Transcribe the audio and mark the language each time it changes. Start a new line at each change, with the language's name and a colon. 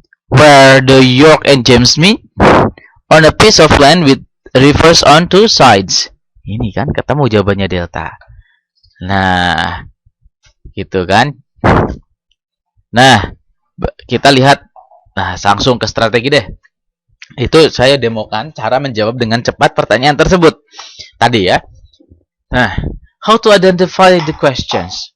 English: Where the York and James meet? On a piece of land with rivers on two sides.
Indonesian: Ini kan ketemu jawabannya delta. Nah, gitu kan? Nah, kita lihat. Nah, langsung ke strategi deh. Itu saya demokan cara menjawab dengan cepat pertanyaan tersebut. Tadi ya.
English: Nah, how to identify the questions.